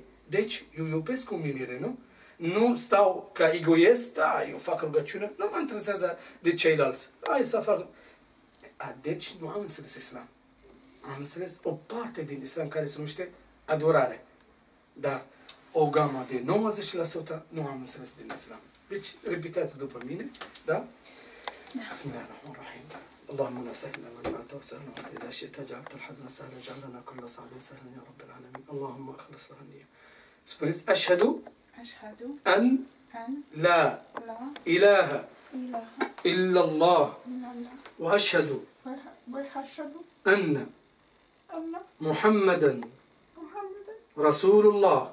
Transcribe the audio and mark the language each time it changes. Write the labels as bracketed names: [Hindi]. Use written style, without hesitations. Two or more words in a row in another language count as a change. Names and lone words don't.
[Romanian] Deci, eu iubesc omenire, nu? Nu stau ca egoist, eu fac rugăciune, nu mă interesează de ceilalți. Hai să fac. Deci, nu am înțeles islam. Am înțeles o parte din islam care se numește adorare. Dar o gamă de 90% nu am înțeles din islam. Deci, repetați după mine, da? [Arabic] بسم الله الرحمن الرحيم. اللهم لا سهل الا ما جعلته سهلا وانت اذا شئت جعلت الحزن سهلا اجعل لنا كل صعب سهلا يا رب العالمين اللهم اخلص لنا النية. [Romanian] Spuneți: [Arabic] أشهد أن لا إله إلا الله وأشهد أن محمدا رسول الله.